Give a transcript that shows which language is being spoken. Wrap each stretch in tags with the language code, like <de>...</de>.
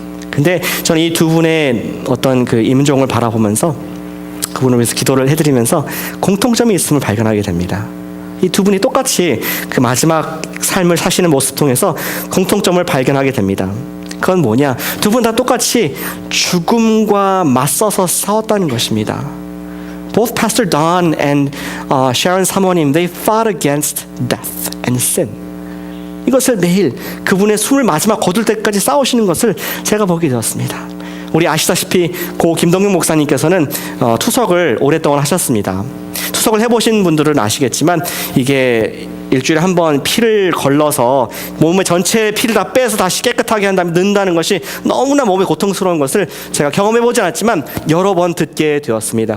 <ko>근데 저는 이 2분의 어떤 그 임종을 바라보면서 그분을 위해서 기도를 해드리면서 공통점이 있음을 발견하게 됩니다. 이 2분이 똑같이 그 마지막 삶을 사시는 모습 통해서 공통점을 발견하게 됩니다. 그건 뭐냐? 2분 다 똑같이 죽음과 맞서서 싸웠다는 것입니다.</ko> <en>Both Pastor Don and Sharon 사모님, they fought against death and sin.</en> <ko>이것을 매일 그분의 숨을 마지막 거둘 때까지 싸우시는 것을 제가 보게 되었습니다. 우리 아시다시피 고 김동영 목사님께서는 투석을 오랫동안 하셨습니다. 투석을 해보신 분들은 아시겠지만 이게 일주일에 한 번 피를 걸러서 몸의 전체 피를 다 빼서 다시 깨끗하게 한 다음에 넣는다는 것이 너무나 몸에 고통스러운 것을 제가 경험해보지 않았지만 여러 번 듣게 되었습니다.</ko>